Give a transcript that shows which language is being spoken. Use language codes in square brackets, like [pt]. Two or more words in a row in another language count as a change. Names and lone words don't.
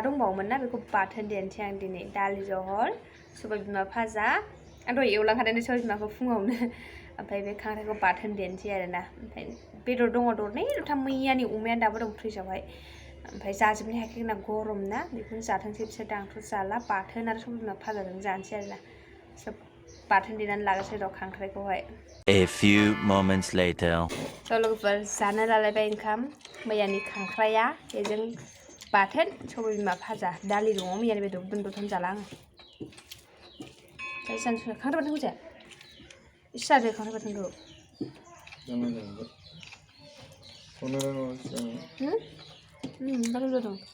[brx] दंबावोमोन ना बेखौ बाथोन देनोसै आं दिनै दालि जहल सबाय बिमा भाजा आं दहाय एवलांखादों सबाय बिमाखौ फुङावनो ओमफ्राय बे खांख्राइखौ बाथोन देनोसै आरोना ओमफ्राय बेदर दङ दरनै दरथाम मैयानि अमायानो दाबो दं फ्रिजावहाय ओमफ्राय जाजोबनो हायाखै ना गरम ना बेखौनो जाथोंसै बिसोर आंथ' जाला बाथोन आरो सबाय बिमा फाजाजों जानोसै आरोना सोब बाथोन देनानै लागासिनो दं खांख्राइखौहाय। [en] A few moments later. [brx] लोगोफोर जानो लालायबाय ओंखाम मैयानि खांख्राइया बेजों बाथोन सबाय बिमा फाजा दालि दङ मैयानि बेदर दोनद'थाम जाला आङो। खांख्राइ बाथोनखौ जाया इसे जादो खांख्राइ बाथोनखौ। बाथोन जादों।